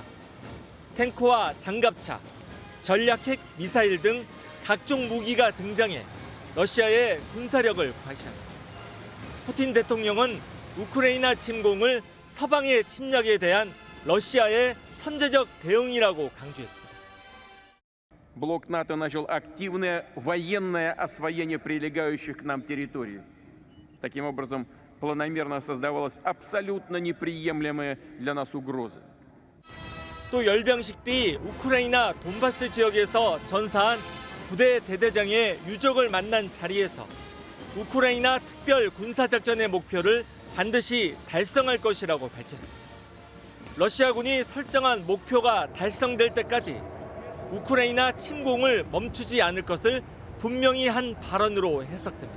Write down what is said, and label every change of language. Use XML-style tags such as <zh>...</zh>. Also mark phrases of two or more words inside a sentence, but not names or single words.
<ko>탱크와 장갑차, 전략핵 미사일 등 각종 무기가 등장해 러시아의 군사력을 과시합니다. 푸틴 대통령은 우크라이나 침공을 서방의 침략에 대한 러시아의 선제적 대응이라고 강조했습니다.</ko> <ru>Блок НАТО начал активное военное освоение прилегающих к нам территорий. Таким образом, планомерно создавалась абсолютно неприемлемая для нас угроза.</ru> <ko>또 열병식 뒤 우크라이나 돈바스 지역에서 전사한 부대 대대장의 유족을 만난 자리에서 우크라이나 특별 군사작전의 목표를 반드시 달성할 것이라고 밝혔습니다. 러시아군이 설정한 목표가 달성될 때까지 우크라이나 침공을 멈추지 않을 것을 분명히 한 발언으로 해석됩니다.</ko>